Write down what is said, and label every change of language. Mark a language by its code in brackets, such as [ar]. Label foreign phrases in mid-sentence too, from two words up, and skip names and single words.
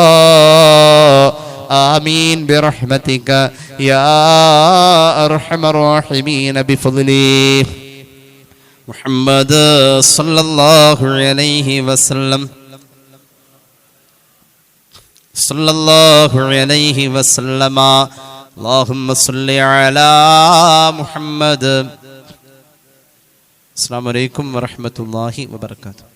[ar] آمين برحمتك يا أرحم الراحمين بفضل محمد صلى الله عليه وسلم صلى الله عليه وسلم. اللهم صل على محمد. السلام عليكم ورحمة الله وبركاته.